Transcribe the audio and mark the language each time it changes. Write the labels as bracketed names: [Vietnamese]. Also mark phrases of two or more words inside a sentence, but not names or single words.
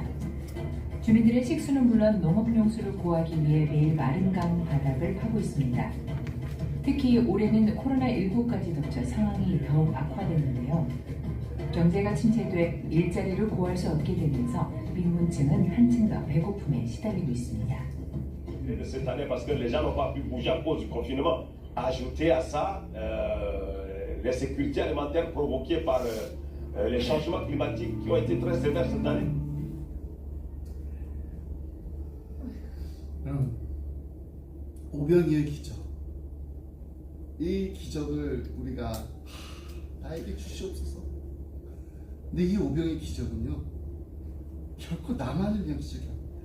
[Korean] 주민들의 식수는 물론 농업용수를 구하기 위해 매일 마른 강 바닥을 파고 있습니다. 특히 올해는 코로나19까지 덮쳐 상황이 더욱 악화됐는데요. 경제가 침체돼 일자리를 구할 수 없게 되면서 빈곤층은 한층 더 배고픔에 시달리고 있습니다. [French] Cette année, parce que les gens n'ont pas pu bouger à cause du confinement. Ajouter à ça l'insécurité alimentaire provoquée par les changements climatiques qui ont été très sévères cette année. [Korean] 오병이의 기적, 이 기적을 우리가 나에게 주시옵소서. 근데 이 오병의 기적은요 결코 나만을 위한 기적이 아닙니다.